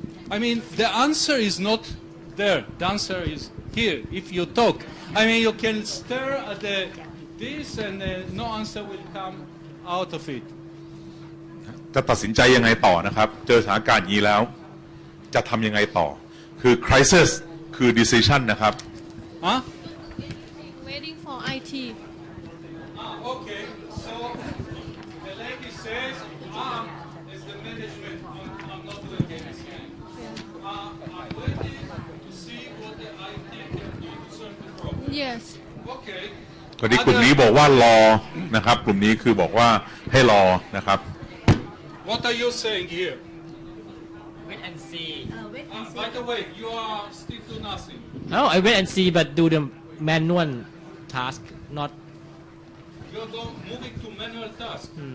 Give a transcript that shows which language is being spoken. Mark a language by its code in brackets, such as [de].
[en] I mean, the answer is not there. The answer is here. If you talk, I mean, you can stare at this and no answer will come out of it. [th] จะตัดสินใจยังไงต่อนะครับเจอสถานการณ์อย่างนี้แล้วจะทำยังไงต่อคือ crisis คือ decision นะครับ [en] Waiting for IT. Okay. So the lady says, as the management, I'm not doing anything. I'm waiting to see what the IT can do to solve the problem. Yes. Okay. [th] ตอนนี้กลุ่มนี้บอกว่ารอนะครับกลุ่มนี้คือบอกว่าให้รอนะครับ [en] What are you saying here? Wait and see. By the way, you are still do nothing. No, I wait and see, but do the manual task, not. You're moving to manual task.